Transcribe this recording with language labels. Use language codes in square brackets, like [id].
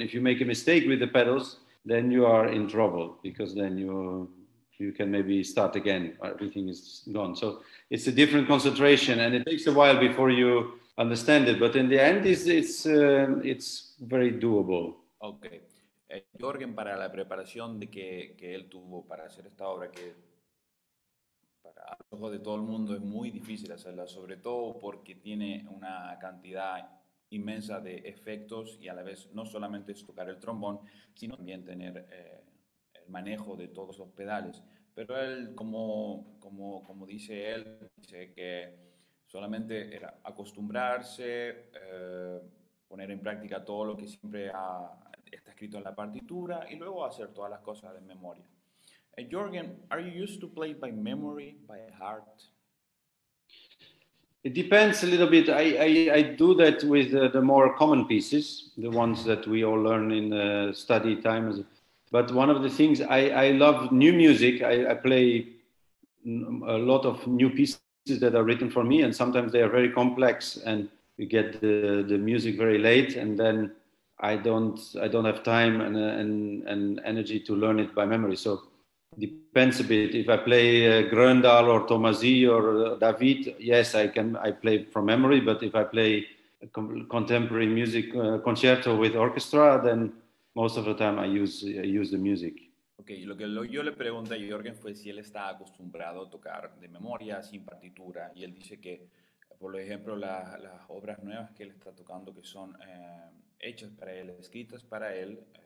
[en] And if you make a mistake with the pedals, then you are in trouble, because then you can maybe start again. Everything is gone. So it's a different concentration, and it takes a while before you understand it. But in the end, it's very doable. Ok. [es] Jürgen, para la preparación que él tuvo para hacer esta obra, que para los ojos de todo el mundo es muy difícil hacerla, sobre todo porque tiene una cantidad inmensa de efectos y a la vez no solamente es tocar el trombón, sino también tener el manejo de todos los pedales. Pero él, como dice él, dice que solamente era acostumbrarse, poner en práctica todo lo que siempre está escrito en la partitura y luego hacer todas las cosas de memoria. [en] Jürgen, are you used to play by memory, by heart? It depends a little bit. I do that with the more common pieces, the ones that we all learn in study time. But one of the things, I love new music. I play a lot of new pieces that are written for me, and sometimes they are very complex, and you get the music very late, and then I don't have time and energy to learn it by memory. So it depends a bit. If I play Gröndal or Tomasi or David, yes, I play from memory. But if I play a contemporary music concerto with orchestra, then most of the time I use the music. [es] Ok, lo que yo le pregunté a Jürgen fue si él está acostumbrado a tocar de memoria, sin partitura, y él dice que, por ejemplo, las obras nuevas que él está tocando, que son hechas para él, escritas para él,